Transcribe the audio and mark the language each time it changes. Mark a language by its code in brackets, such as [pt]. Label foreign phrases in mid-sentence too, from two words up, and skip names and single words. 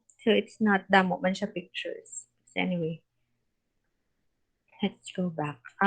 [en] So, it's not [hil] damo man siya [en] pictures. So, anyway, let's go back.